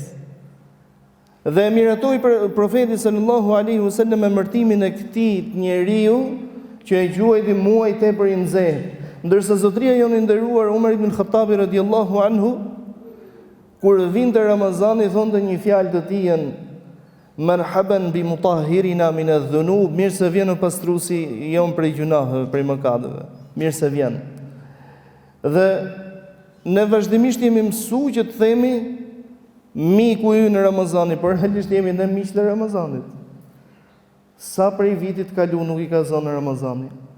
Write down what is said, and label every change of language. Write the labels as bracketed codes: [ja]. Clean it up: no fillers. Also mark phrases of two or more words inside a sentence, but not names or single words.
[sq] Dhe e miratoi profeti [ar] صلى الله عليه وسلم [sq] me emërtimin e këtij njeriu që e quajti muaj tepër i nxehtë. Ndërsa zotria jonë i nderuar Umar ibn Khattabi [ar] رضي الله عنه, [sq] kur vinte Ramazani thonte një fjalë të tij, [ar] مرحبا بمطهرنا من الذنوب, [sq] mirë se vjen pastruesi jon prej gjunaheve, prej mëkateve. Mirë se vjen. Dhe ne vazhdimisht jemi mësuar që të themi miku i në Ramazani, por realisht jemi ne miq të Ramazanit. Sa prej vitit kalu nuk i ka zonë në Ramazani.